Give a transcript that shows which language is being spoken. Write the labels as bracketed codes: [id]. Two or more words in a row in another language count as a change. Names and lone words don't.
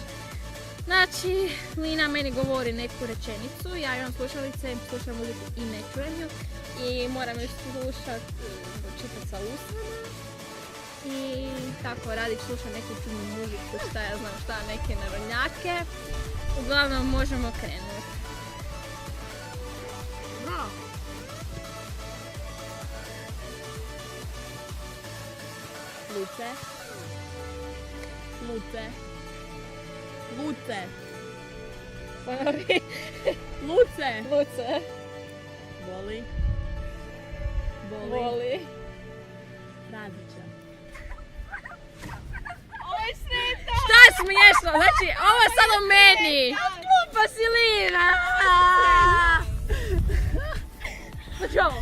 [hr] Znači, Lina meni govori neku rečenicu, ja imam slušalice, slušam muziku i ne čujem ju. I moram ju slušat, čitati sa usnama. I tako, Radić sluša neku čudnu muziku, šta ja znam šta, neke narodnjake. Uglavnom, možemo krenuti. Bravo. Luce. Luce. Luce. Ponovi. Luce. Luce. Voli. Voli. Radića. Šta je smiješno? Znači, ovo je sad o meni. Glupa si Lina. Znači ovo.